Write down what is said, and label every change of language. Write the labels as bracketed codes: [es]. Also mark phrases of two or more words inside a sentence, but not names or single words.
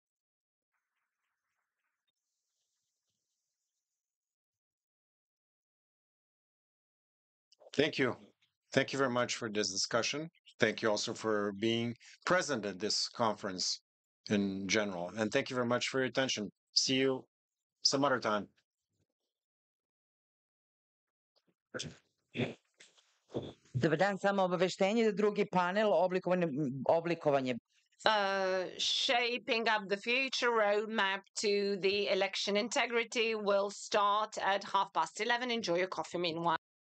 [en] Thank you. Thank you very much for this discussion. Thank you also for being present at this conference in general. And thank you very much for your attention. See you some other time. [sr] Dobar dan, samo obaveštenje da drugi panel oblikovanje [en] Shaping up the future roadmap to the election integrity will start at 11:30. Enjoy your coffee meanwhile.